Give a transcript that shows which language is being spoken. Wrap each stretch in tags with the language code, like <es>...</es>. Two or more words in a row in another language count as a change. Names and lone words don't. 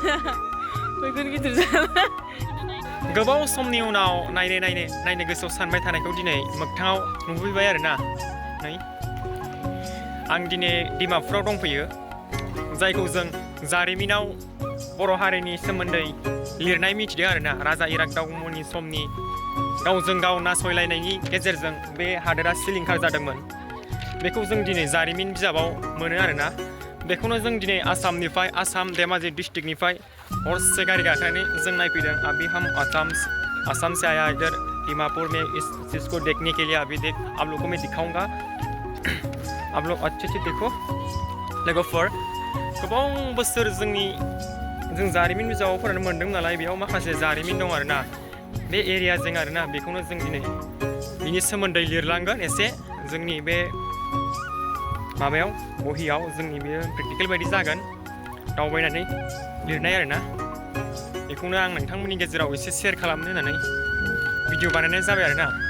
<brx>गोबाव समनि उनाव नायनो गोसोआव सानबाय थानायखौ दिनै मोगथाङाव नुफैबाय आरोना नै आं दिनै डिमापुराव दंफैयो जायखौ जों जारिमिनाव बर' हारिनि सोमोन्दै लिरनाय मिथिदों आरोना राजा इरागदावमोननि समनि गावजों गाव नासयलायनायनि गेजेरजों बे हादोरा सिलिंखार जादोंमोन बेखौ जों दिनै जारिमिन बिजाबाव मोनो आरोना बेखौनो जों दिनै आसाम धेमाजि डिस्ट्रिक्टनिफ्राय हरसे गारि गाखोनानै जों नायफैदों</brx> <hi>अभी हम आसाम से आया इधर डिमापुर में इसको देखने के लिए अभी आप लोगों को मैं दिखाऊंगा आप लोग अच्छे से देखो</hi> <brx>लोगोफोर गोबां बोसोर जों जारिमिन बिजाबाव फरायनो मोन्दों नालाय बेयाव माखासे जारिमिन दं आरोना बे एरियाजों आरोना बेखौनो जों दिनै बिनि सोमोन्दै लिरलांगोन एसे जोंनि बे माबायाव बहियाव जोंनि बे प्रेक्टिकेल बायदि जागोन दावबायनानै लिरनाय आरोना बेखौनो आं नोंथांमोननि गेजेराव एसे शेयार खालामनो होननानै भिडिअ बानायनाय जाबाय आरोना</brx>